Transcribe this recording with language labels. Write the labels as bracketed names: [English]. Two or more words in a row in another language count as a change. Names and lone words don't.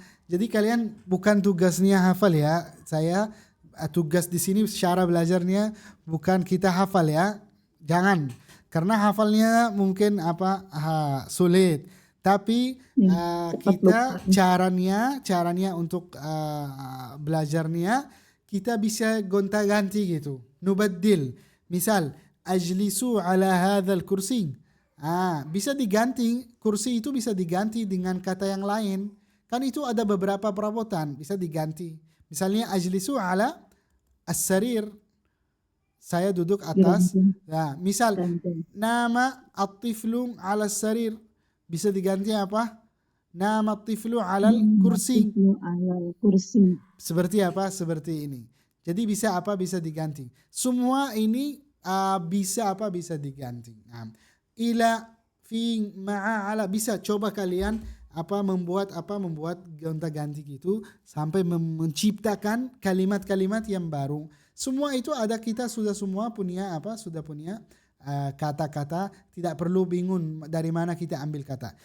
[Indonesian] Jadi kalian bukan tugasnya hafal ya. Saya tugas di sini cara belajarnya bukan kita hafal ya. Jangan. Karena hafalnya mungkin sulit. Tapi kita caranya untuk belajarnya kita bisa gonta-ganti gitu. Nubaddil. Misal [Arabic] أجلس على هذا الكرسي. [Indonesian] Bisa diganti, kursi itu bisa diganti dengan kata yang lain. Kan itu ada beberapa perabotan bisa diganti. Misalnya [Arabic] أجلس على السرير. [Indonesian] Saya duduk atas. Nah, misal [Arabic] نام الطفل على السرير. [Indonesian] Bisa diganti apa? [Arabic] نام الطفل على كرسي. [Indonesian] Seperti apa? Seperti ini. Jadi bisa bisa diganti. Semua ini bisa diganti. [Arabic] إلى، في، مع، على, [Indonesian] bisa coba kalian membuat gonta-ganti gitu sampai menciptakan kalimat-kalimat yang baru. Semua itu ada, kita sudah semua punya kata-kata, tidak perlu bingung dari mana kita ambil kata.